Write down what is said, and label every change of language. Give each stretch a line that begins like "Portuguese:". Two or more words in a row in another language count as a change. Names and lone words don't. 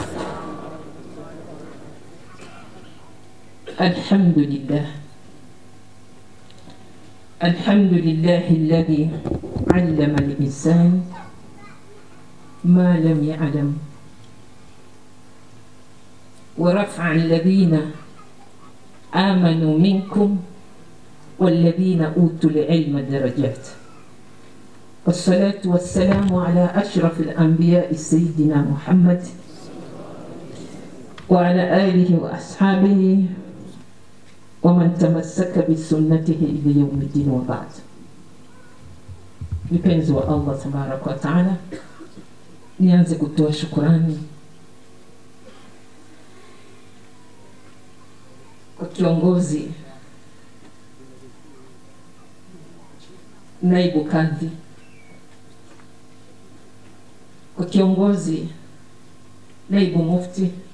Arabic: الحمد لله، الحمد لله الذي علم الإنسان ما لم يعلم، ورفع الذين آمنوا منكم والذين أوتوا العلم درجات. والصلاة والسلام على أشرف الأنبياء سيدنا محمد وعلى آله وأصحابه ومن تمسك بسنته إلى يوم الدين وبعد.
Swahili: Mpenzi wa Allah
Arabic: تبارك وتعالى,
Swahili: nianze kutoa shukrani kwa kiongozi naibu kadhi, kwa kiongozi naibu mufti,